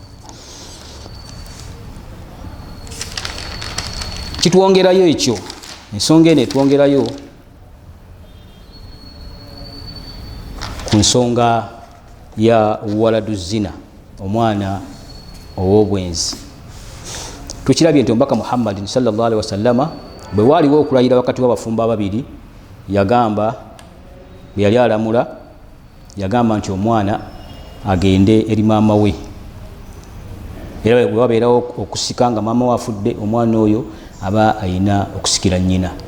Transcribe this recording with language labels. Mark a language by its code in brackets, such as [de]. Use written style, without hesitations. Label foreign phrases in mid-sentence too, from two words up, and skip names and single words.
[lg] Kitwongerayo ekyo, ensonga eno etwongerayo ku nsonga ya [ar] waladu zina, [lg] omwana ow'obwenzi. Tukirabye nti omubaka Muhammadin [ar] sallallahu alaihi wasallama [lg] bwe waaliwo okulayira wakati w'abafumbo ababiri yagamba, bwe yali alamula yagamba nti omwana agende eri maama we, era bwe wabeerawo okusika nga maama we afudde, omwana oyo aba ayina okusikira nnyina.